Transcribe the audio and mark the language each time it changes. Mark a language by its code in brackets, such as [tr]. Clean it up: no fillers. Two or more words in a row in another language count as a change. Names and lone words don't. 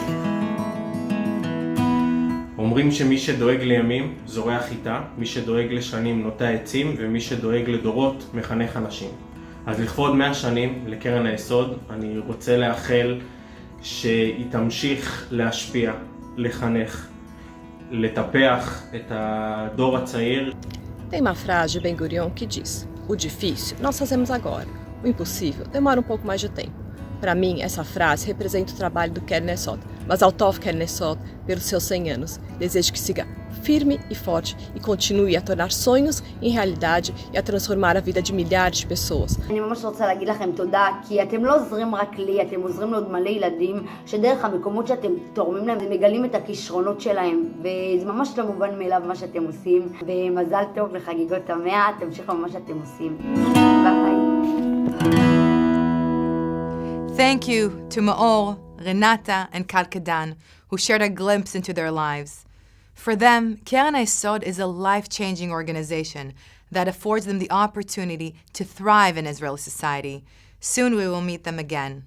[he] אומרים שמי שדואג לימים זורע חיטה, מי שדואג לשנים נוטע עצים, ומי שדואג לדורות מחנך אנשים. אז לכבוד 100 שנים לקרן הייסוד, אני רוצה לאחל שהיא תמשיך להשפיע, לחנך, לטפח את הדור הצעיר. [pt] Tem uma frase de Ben-Gurion que diz: o difícil nós fazemos agora, o impossível demora um pouco mais de tempo. Para mim, essa frase representa o trabalho do Keren Hayesod, mas ao Tov Keren Hayesod, pelos seus 100 anos, desejo que siga firme e forte e continue a tornar sonhos em realidade e a transformar a vida de milhares de pessoas. [he] אני ממש רוצה להגיד לכם תודה, כי אתם לא עוזרים רק לי, אתם עוזרים לעוד מלא ילדים, שדרך המקומות שאתם תורמים להם, הם מגלים את הכישרונות שלהם, וזה ממש לא מובן מאליו מה שאתם עושים, ומזל טוב לחגיגות ה100, תמשיכו מה שאתם עושים. ביי. [en] Thank you to Maor, Renata, and Kalkedan, who shared a glimpse into their lives. For them, Keren Hayesod is a life-changing organization that affords them the opportunity to thrive in Israeli society. Soon we will meet them again.